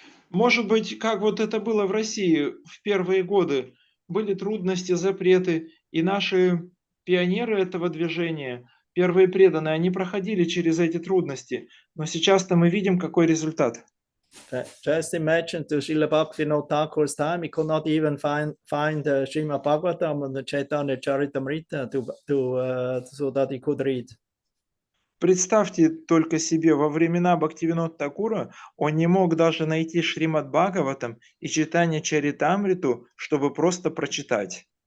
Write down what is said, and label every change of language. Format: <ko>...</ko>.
<ru>Может быть, как вот это было в России в первые годы, были трудности, запреты, и наши пионеры этого движения, первые преданные, они проходили через эти трудности, но сейчас-то мы видим, какой результат.</ru> <en>Just imagine to Srila Bhaktivinoda Thakur's time, he could not even find Srimad Bhagavatam and the Chaitanya Charitamrita so that he could read.</en> <ru>Представьте только себе, во времена Бхактивинода Такура он не мог даже найти Шримад Бхагаватам и Чайтанья Чаритамриту, чтобы просто прочитать.</ru>